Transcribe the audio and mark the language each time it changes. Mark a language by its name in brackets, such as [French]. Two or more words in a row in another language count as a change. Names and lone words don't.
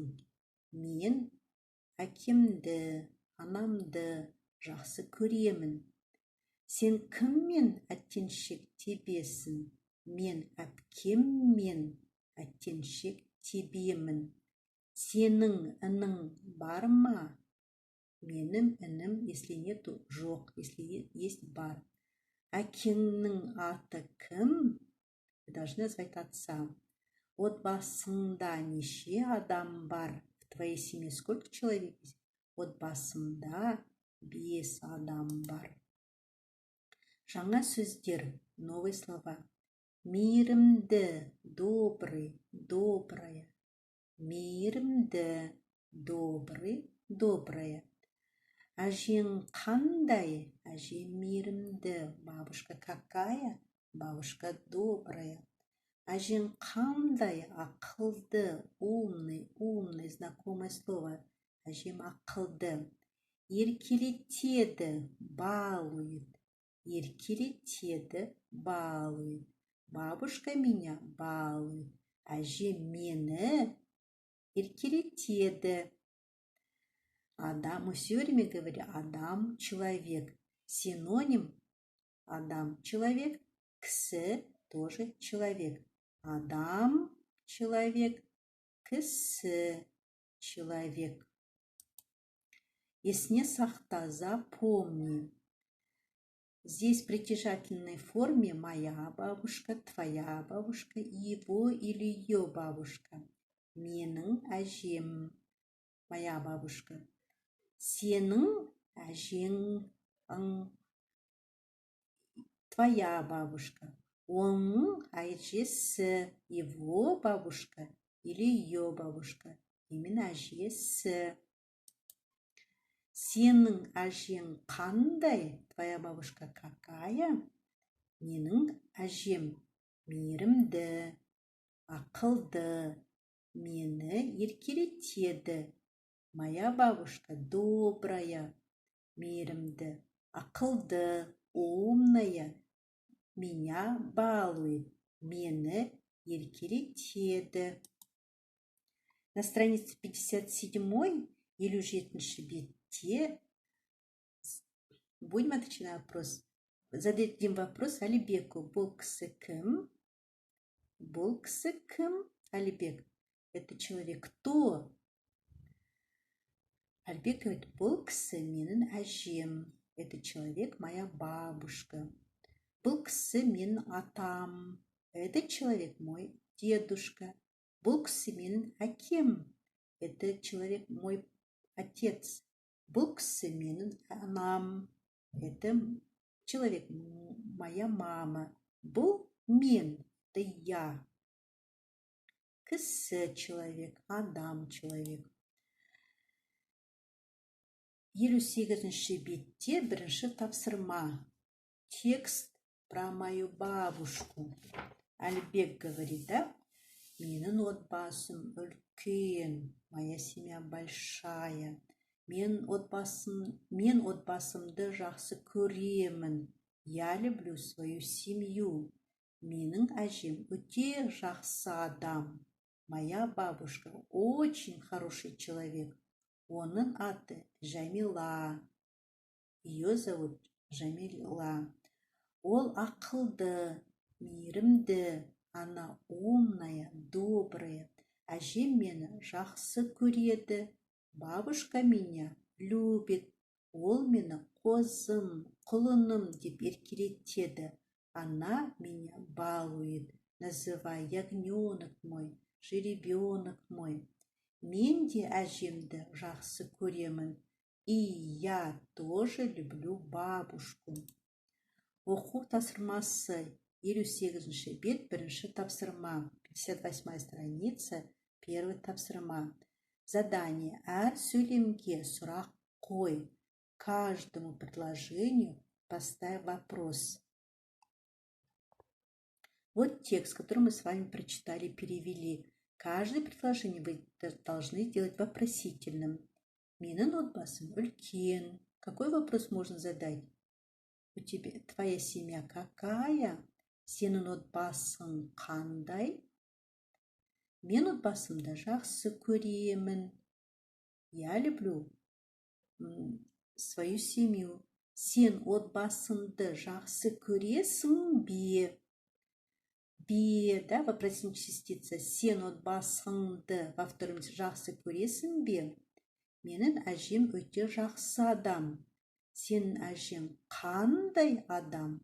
[Kazakh] Мен әкемді, анамды жақсы көремін. Сен кіммен әттеншек тебесің? Мен әпкеммен әттеншек тебемін. Сенің інің бар ма? Менің інім, [Russian] если нету, жоқ, если есть, [Kazakh] бар. Әкеңнің аты кім? [Russian] Вы должны назвать отца. [Kazakh] Отбасыңда неше адам бар? [Russian] В твоей семье сколько человек есть? [Kazakh] Отбасымда 5 адам бар. Жаңа сөздер, [Russian] новые слова. Мейірімді, добрый, добрая. Мейірімді, добрый, добрая. [Kazakh] Әжең қандай? Әжем мейірімді. [Russian] Бабушка какая? Бабушка добрая. [Kazakh] Әжең қандай? Ақылды, [Russian] умный, умный, знакомое слово. [Kazakh] Әжем ақылды. Еркелетеді, балует. Еркелетеді, [Russian] балует. Бабушка меня балует. [Kazakh] Әжем мені еркелетеді. Адам, [Russian] мы все время говорим адам, человек. Синоним адам, человек, кісі тоже человек. Адам, человек, кісі, человек. [Kazakh] Есне сақта, запомни. [Russian] Здесь в притяжательной форме моя бабушка, твоя бабушка, его или ее бабушка. [Kazakh] Менің әжем, [Russian] моя бабушка. [Kazakh] Сенің әжең, [Russian] твоя бабушка. [Kazakh] Оның әжесі, [Russian] его бабушка или ее бабушка. [Kazakh] Именно әжесі. Сенің әжең қандай? [Russian] Твоя бабушка какая? [Kazakh] Менің әжем мейірімді, ақылды, мені еркелетеді. [Russian] Моя бабушка добрая, [Kazakh] мейірімді, ақылды, [Russian] умная, меня балует, [Kazakh] мені еркелетеді. [Russian] На странице 57 [Kazakh] елу жетінші бетте [Russian] будем отвечать на вопрос. Зададим вопрос Алибеку. [Kazakh] Бұл кісі кім? Бұл кісі кім? Алибек. [Russian] Это человек кто? Алибек говорит, [Kazakh] бұл кісі менің әжем. [Russian] Это человек моя бабушка. [Kazakh] Бұл кісі менің атам. [Russian] Это человек мой дедушка. [Kazakh] Бұл кісі менің әкем. [Russian] Это человек мой отец. [Kazakh] Бұл кісі менің анам. [Russian] Это человек моя мама. [Kazakh] Бұл мен. [Russian] Это я. Кісі человек, адам человек. [Kazakh] 58-ші бетте бірінші тапсырма. [Russian] Текст про мою бабушку. Альбек говорит, [Kazakh] да? Менің отбасым үлкен. [Russian] Моя семья большая. [Kazakh] Мен отбасымды жақсы көремін. [Russian] Я люблю свою семью. [Kazakh] Менің әжем өте жақсы адам. [Russian] Моя бабушка очень хороший человек. [Kazakh] Оның аты Жамила. [Russian] Ее зовут Жамила. [Kazakh] Ол ақылды, мейірімді. [Russian] Она умная, добрая. [Kazakh] Әжем мені жақсы көреді. [Russian] Бабушка меня любит. [Kazakh] Ол мені қозым, құлыным деп еркелетеді. [Russian] Она меня балует, называя ягненок мой, жеребенок мой. [Kazakh] Мен де әжемді жақсы көремін. [Russian] И я тоже люблю бабушку. [Kazakh] Оқу тапсырмасы 58-ші бет, бірінші тапсырма. [Russian] 58-я страница, первый тапсырма. [Kazakh] Задание. Әр сөйлемге сұрақ қой. [Russian] Каждому предложению поставь вопрос. Вот текст, который мы с вами прочитали и перевели. Каждое предложение вы должны делать вопросительным. [Kazakh] Менің отбасым үлкен. [Russian] Какой вопрос можно задать? У тебя твоя семья какая? [Kazakh] Сенің отбасың қандай? Мен отбасымды жақсы көремін. [Russian] Я люблю свою семью. [Kazakh] Сен отбасыңды жақсы көресің бе? [Russian] Бе, да, вопросительная частица. [Kazakh] Сен отбасыңды [Russian] во втором [Kazakh] жақсы көресің бе? Менің әжем өте жақсы адам. Сенің әжең қандай адам?